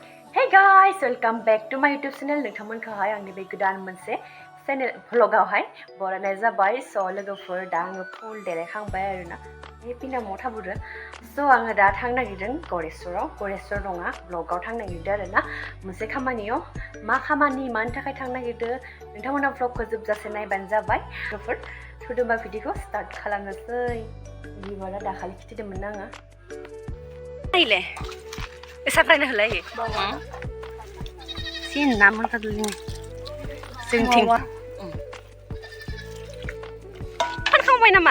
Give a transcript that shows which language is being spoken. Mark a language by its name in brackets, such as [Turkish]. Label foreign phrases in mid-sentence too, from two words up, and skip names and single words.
[English] Hey guys, welcome back to my YouTube channel. [Bodo] नोंथांमोनखौहाय आंनि बे गोदान मोनसे चेनेल भ्लगावहाय बरायनाय जाबाय स' लोगोफोर दा आङो फुल देलायखांबाय आरोना हेपि नामाव थाबोदो स' आङो दा थांनो नागिरदों गरेस्वर नङा ब्लगाव थांनो नागिरदों आरोना मोनसे खामानियाव मा खामानि मानि थाखाय थांनो नागिरदों नोंथांमोना भ्लगखौ जोबजासे नायबानो जाबाय लोगोफोर थुदोंबा भिडिअखौ स्टार्ट खालामनोसै बिबारा दाखालि खिथिदोंमोन आङो नायले साफ्रायनो होलाय sin namun kadulin जोंथिं फानखांबाय नामा